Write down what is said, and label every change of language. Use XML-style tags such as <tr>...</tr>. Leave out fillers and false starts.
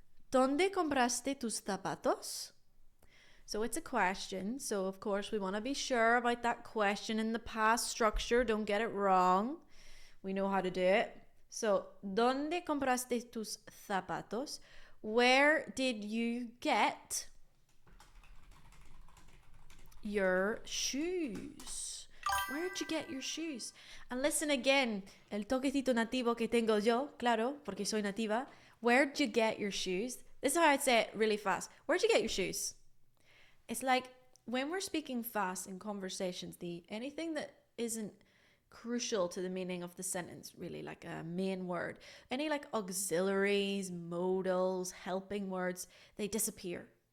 <es>¿Dónde compraste tus zapatos?</es> <en>So it's a question. So of course we want to be sure about that question in the past structure. Don't get it wrong. We know how to do it.</en> <es>So, ¿dónde compraste tus zapatos?</es> <en>Where did you get your shoes? Where did you get your shoes? And listen again,</en> <es>el toquecito nativo que tengo yo, claro, porque soy nativa.</es> <en>Where did you get your shoes? This is how I'd say it really fast. Where'd you get your shoes? It's like when we're speaking fast in conversations, anything that isn't crucial to the meaning of the sentence, really, like a main word, any like auxiliaries, modals, helping words, they disappear.</en>